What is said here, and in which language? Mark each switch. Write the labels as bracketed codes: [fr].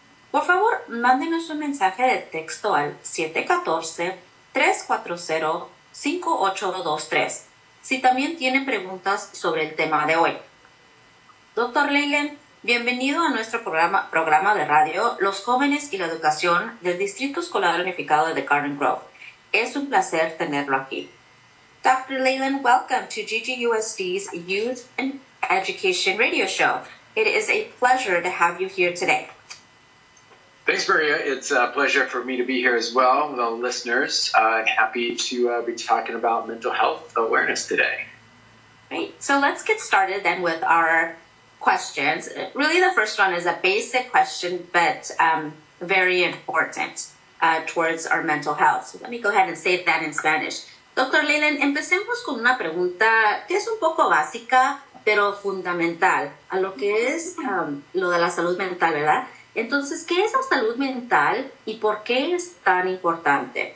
[es] Por favor, mándenos un mensaje de texto al 714-340-5823 si también tienen preguntas sobre el tema de hoy. Dr. Leyland, bienvenido a nuestro programa de radio Los Jóvenes y la Educación del Distrito Escolar Unificado de Garden Grove. Es un placer tenerlo aquí. Dr. [en] Leyland, welcome to GGUSD's Youth and Education Radio Show. It is a pleasure to have you here today. Thanks, Maria. It's a pleasure for me to be here as well with all the listeners. I'm happy to be talking about mental health awareness today. Great. So let's get started then with our questions. Really, the first one is a basic question, but very important towards our mental health. So let me go ahead and say that in Spanish. Dr. [es] Leyland, empecemos con una pregunta que es un poco básica, pero fundamental a lo que es lo de la salud mental, ¿verdad? Entonces, ¿qué es la salud mental y por qué es tan importante?